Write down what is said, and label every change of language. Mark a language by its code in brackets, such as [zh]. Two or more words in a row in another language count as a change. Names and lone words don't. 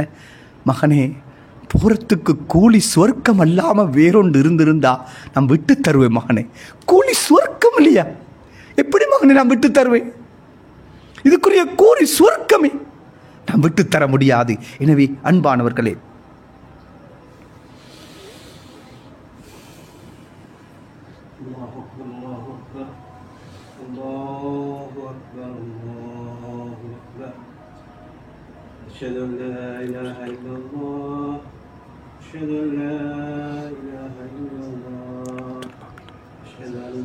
[ta] மகனே, போறதுக்கு கூலி சொர்க்கம் அல்லாம வேறொன்று இருந்திருந்தா நான் விட்டு தருவேன் மகனே. கூலி சொர்க்கம் இல்லையா? எப்படி மகனே நான் விட்டு தருவேன்? இதுக்குரிய கூலி சொர்க்கமே, நான் விட்டு தர முடியாது. எனவே அன்பானவர்களே, [ar] أشهد أن لا إله إلا الله أشهد أن لا إله إلا الله أشهد أن